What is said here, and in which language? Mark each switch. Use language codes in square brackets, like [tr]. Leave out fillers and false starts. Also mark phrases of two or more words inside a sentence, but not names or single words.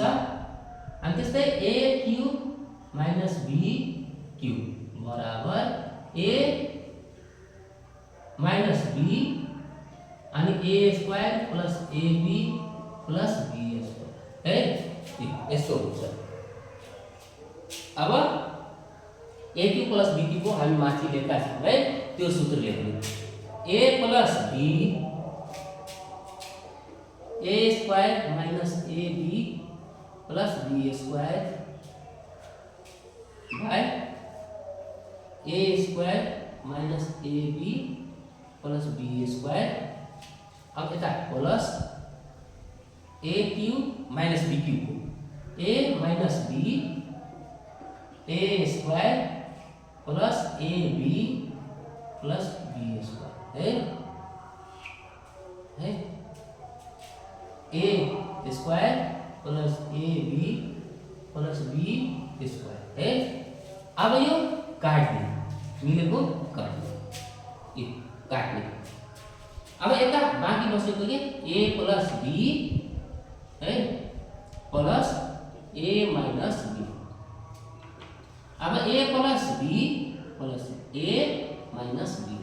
[ne] अनि त्यस्तै [en] A cube minus B cube [ne] बराबर [en] A minus B [ne] अनि [en] A square plus AB plus B square [ne] है। यस्तो हुन्छ। अब [en] A cube plus B cube [ne] को हामी माथि लेखेका छौं है, त्यो सूत्र लेख्नु [en] A plus B A square minus AB plus B square by A square minus AB plus B square. [ne] अब यता [en] plus A cube minus B cube [ne] को [en] A minus B A square plus AB plus B square [ne] है [en] A square plus AB plus B square [ne] है। अब यो काट्ने मिलेको काट्ने यो काट्ने। अब यता बाँकी बसेको के [en] A plus B [ne] है [en] plus A minus B. [ne] अब [en] A plus B plus A minus B.